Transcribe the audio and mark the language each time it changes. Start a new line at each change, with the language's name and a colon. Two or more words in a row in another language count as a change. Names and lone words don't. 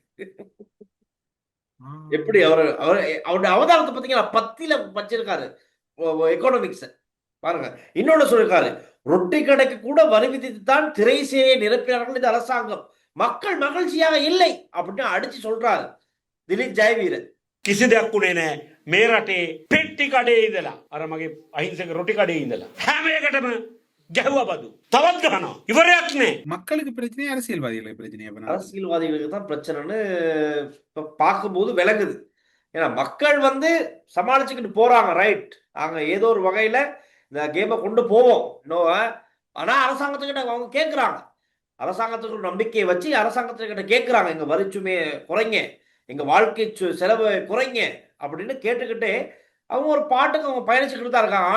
Tamil: எப்படி அவருடைய அவதாரத்தை பாத்தீங்கன்னா பத்தில வச்சிருக்காரு எக்கனாமிக்ஸ் பாருங்க. இன்னொன்னு சொல்லிருக்காரு, ரொட்டி கடைக்கு கூட வரி விதித்துத்தான் திரைசேயை நிரப்பினார்கள் இந்த அரசாங்கம், மக்கள் மகிழ்ச்சியாக இல்லை அப்படின்னு அடிச்சு சொல்றாரு திலீப் ஜெயவீரன்.
Sinhala: කිසි දෙයක් උනේ නැහැ. මේ රටේ පෙට්ටි කඩේ ඉඳලා අර මගේ අහිංසක රොටි කඩේ ඉඳලා හැම එකටම ගැහුවා බදු. තවත් ගහනවා. ඉවරයක් නැහැ.
Tamil: மக்களுக்கு பிரச்சனை, அரசியல்வாதிகளுக்கு பிரச்சனை. அரசியல்வாதிகளுக்கு தான் பிரச்சனைன்னு பார்க்கும்போது விளங்குது. ஏன்னா மக்கள் வந்து சமாளிச்சுக்கிட்டு போறாங்க, ரைட், அங்க ஏதோ ஒரு வகையில இந்த கேமை கொண்டு போவோம். ஆனா அரசாங்கத்துக்கிட்ட அவங்க கேட்கிறாங்க, அரசாங்கத்துக்கு நம்பிக்கையை வச்சு அரசாங்கத்துக்கிட்ட கேட்கிறாங்க, எங்க வரிச்சுமே குறைங்க, எங்க வாழ்க்கை செலவு குறைங்க அப்படின்னு கேட்டுக்கிட்டே அவங்க ஒரு பாட்டுக்கு அவங்க பயணிச்சுக்கிட்டு தான் இருக்காங்க.